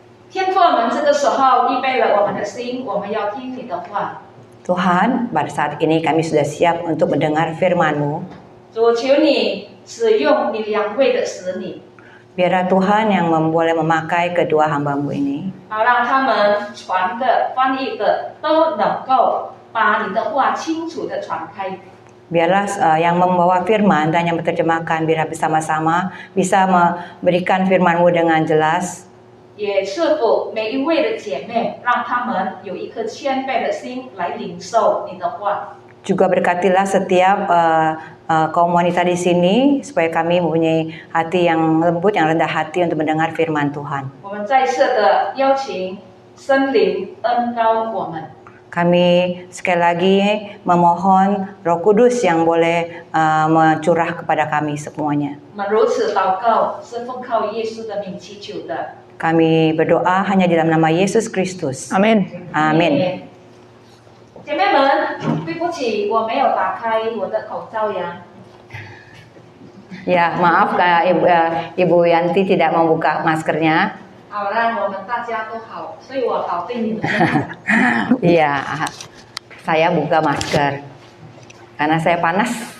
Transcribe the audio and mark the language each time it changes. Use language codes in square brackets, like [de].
[zh] 天父，我们这个时候预备了我们的心，我们要听你的话。 [id] Tuhan, pada saat ini kami sudah siap untuk mendengar firman-Mu. [zh] 主，求你使用你两位的使女， [id] Biarlah Tuhan yang boleh memakai kedua hamba-Mu ini, [zh] 好让他们传的、翻译的都能够把你的话清楚的传开。 [id] biarlah yang membawa firman dan yang menerjemahkan biar bersama-sama bisa memberikan firman-Mu dengan jelas. [zh] 也赐福每一位的姐妹，让她们有一颗谦卑的心来领受你的话。 [id] Juga berkatilah setiap kaum wanita di sini supaya kami mempunyai hati yang lembut, yang rendah hati untuk mendengar firman Tuhan. [zh] 我们再次的邀请圣灵恩膏我们。 [id] Kami sekali lagi memohon Roh Kudus yang boleh mencurah kepada kami semuanya. [zh] 我们如此祷告，是奉靠耶稣的名祈求的。 [id] Kami berdoa hanya di dalam nama Yesus Kristus. Amin. Amin. [zh] 姐妹们，对不起，我没有打开我的口罩呀。 [id] Ya, maaf Ibu Yanti tidak membuka maskernya. [zh] 好，让我们大家都好，所以我好对你们。 [id] Iya, saya buka masker karena saya panas.